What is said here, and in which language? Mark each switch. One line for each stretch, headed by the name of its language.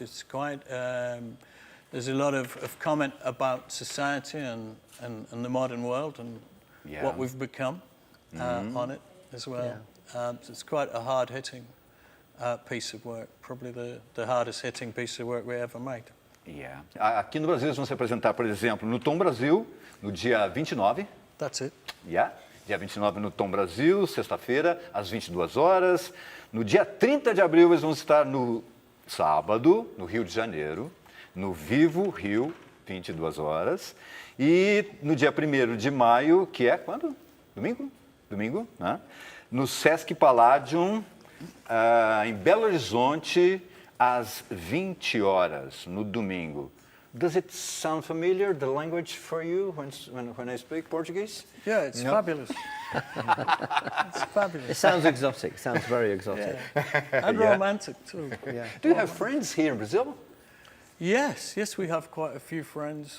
English: It's quite, there's a lot of comment about society and the modern world and Yeah. what we've become on it as well. So it's quite a hard-hitting piece of work, probably the hardest-hitting piece of work we ever made. Yeah.
Portuguese: Aqui no Brasil eles vão se apresentar, por exemplo, no Tom Brasil, no dia 29.
English: That's it. Yeah.
Portuguese: Dia 29 no Tom Brasil, sexta-feira, às 22 horas. No dia 30 de abril eles vão estar no sábado, no Rio de Janeiro, no Vivo Rio, 22 horas. E no dia 1º de maio, que é quando? Domingo, né? No Sesc Palladium, em Belo Horizonte, às 20 horas, no domingo.
English: Does it sound familiar, the language for you, when I speak Portuguese? Yeah, it's No. fabulous. It's fabulous. It sounds exotic. Sounds very exotic. And Yeah. romantic too. Yeah. Do you have friends here in Brazil? Yes, we have quite a few friends.